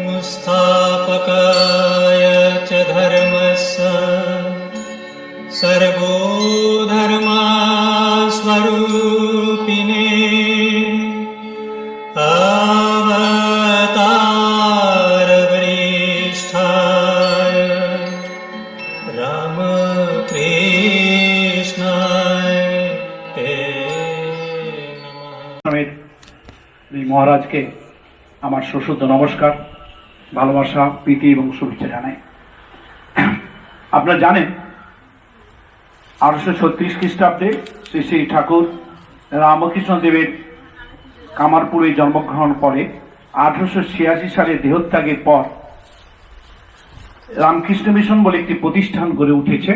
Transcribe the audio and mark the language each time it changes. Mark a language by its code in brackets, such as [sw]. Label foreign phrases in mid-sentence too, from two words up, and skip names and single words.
[sa] संस्थापकाय च धर्मस्य सर्वधर्मस्वरूपिणे अवतारवरिष्ठाय रामकृष्णाय ते नमः। [bn] মহারাজ কে আমার সশ্রদ্ধ নমস্কার, ভালোবাসা, প্রীতি এবং শুভেচ্ছা জানাই। আপনারা জানেন 1836 খ্রিস্টাব্দে শ্রী শ্রী ঠাকুর রামকৃষ্ণ দেবের কামারপুরে জন্মগ্রহণ করে 1886 সালে দেহত্যাগের পর রামকৃষ্ণ মিশন বলে একটি প্রতিষ্ঠান গড়ে উঠেছে।